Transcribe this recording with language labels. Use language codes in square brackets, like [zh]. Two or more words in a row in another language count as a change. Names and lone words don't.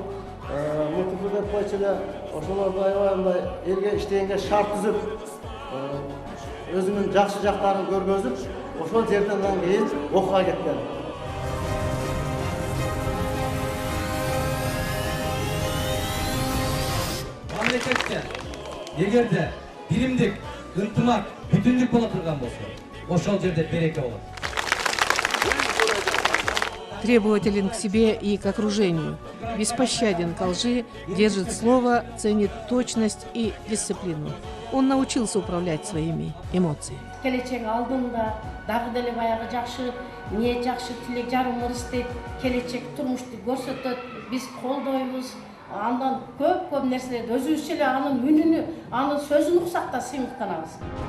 [ky] МТФ деп койчу эле, ошолорду аябай мындай элге иштегенге шарт түзүп, өзүнүн жакшы жактарын көргөзүп, ошол жерден кийин окууга кеткен. Мамлекетте эгерде биримдик, ынтымак, бүтүндүк боло турган болсо, ошол жерде береке болот. [ru] Требователен к себе и к окружению, беспощаден к лжи, держит слово, ценит точность и дисциплину. Он научился управлять своими эмоциями. [ky] Келечек алдында дагы деле баягы жакшы ниет, жакшы тилек, жарым ырыс дейт. Келечек турмушту көрсөтөт, биз колдойбуз. Андан көп нерселерди өзүбүзчө эле анын үнүнү, анын сөзүн уксак да сыймыктанабыз.